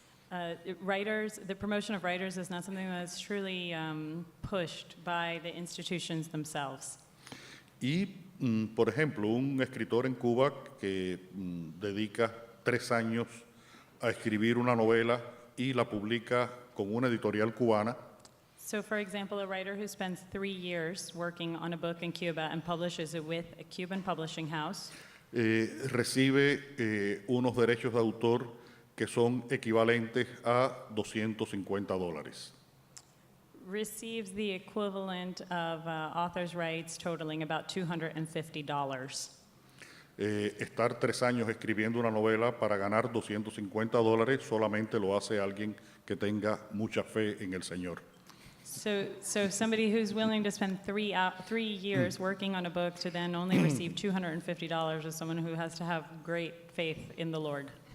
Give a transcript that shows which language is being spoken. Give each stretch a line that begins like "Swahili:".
English: The promotion of writers is not something that's truly pushed by the institutions themselves.
Spanish: Y, por ejemplo, un escritor en Cuba que dedica 3 años a escribir una novela y la publica con una editorial cubana,
English: So, for example, a writer who spends 3 years working on a book in Cuba and publishes it with a Cuban publishing house
Spanish: recibe unos derechos de autor que son equivalentes a $250.
English: receives the equivalent of author's rights totaling about $250.
Spanish: Estar 3 años escribiendo una novela para ganar $250 solamente lo hace alguien que tenga mucha fe en el Señor.
English: So somebody who's willing to spend 3 years working on a book to then only receive $250 is someone who has to have great faith in the Lord.